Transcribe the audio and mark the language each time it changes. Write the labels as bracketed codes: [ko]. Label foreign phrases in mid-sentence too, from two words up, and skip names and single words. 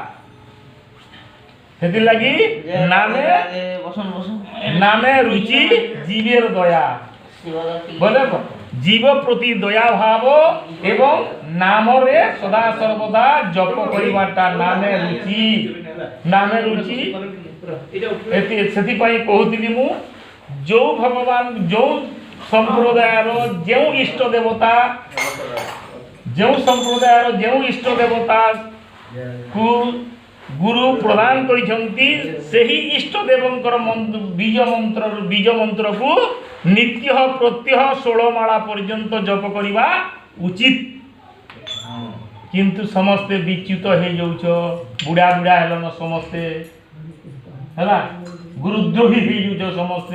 [or] ସେଥିଲାଗି ନାମେ ନାମେ ରୁଚି ଜୀବେର ଦୟା ବୋଲେ ଜୀବ ପ୍ରତି ଦୟା ଭାବ ଏବଂ ନାମରେ ସଦା ସର୍ବଦା ଜପ କରିବାଟା ନାମେ ରୁଚି ସେଥିପାଇଁ କହୁଥିଲି ମୁଁ ଯେଉଁ ଭଗବାନ ଯେଉଁ ସମ୍ପ୍ରଦାୟର ଯେଉଁ ଇଷ୍ଟ ଦେବତା ଯେଉଁ ସମ୍ପ୍ରଦାୟର ଯେଉଁ ଇଷ୍ଟ ଦେବତାକୁ ଗୁରୁ ପ୍ରଦାନ କରିଛନ୍ତି ସେହି ଇଷ୍ଟ ଦେବଙ୍କର ବୀଜ ମନ୍ତ୍ରକୁ ନିତ୍ୟ ପ୍ରତ୍ୟହ 16 ମାଳା ପର୍ଯ୍ୟନ୍ତ ଜପ କରିବା ଉଚିତ କିନ୍ତୁ ସମସ୍ତେ ବିଚ୍ୟୁତ ହେଇଯାଉଛ ବୁଢ଼ା ହେଲନ ସମସ୍ତେ ହେଲା ଗୁରୁଦ୍ରୋହୀ ହେଇଯାଉଛ ସମସ୍ତେ